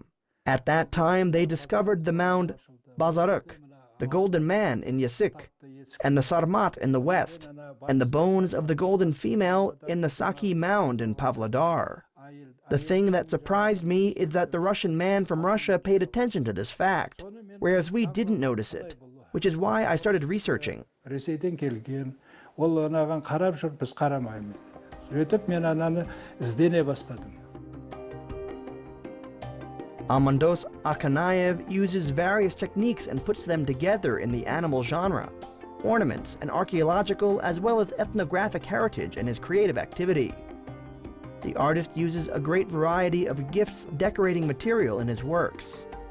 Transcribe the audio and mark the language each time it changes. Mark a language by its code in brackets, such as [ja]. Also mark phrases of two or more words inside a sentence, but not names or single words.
[en] At that time, they discovered the mound Bazaruk, the Golden Man in Yasik, and the Sarmat in the west, and the bones of the Golden Female in the Saki Mound in Pavlodar. The thing that surprised me is that the Russian man from Russia paid attention to this fact, whereas we didn't notice it, which is why I started researching. [kk] Ресейден келген, ол анаған қарап жүр, біз қарамаймыз. Сөйтіп мен ананы іздене бастадым. [en] Amandos Akanayev uses various techniques and puts them together in the animal genre, ornaments, and archaeological as well as ethnographic heritage in his creative activity. The artist uses a great variety of gifts decorating material in his works.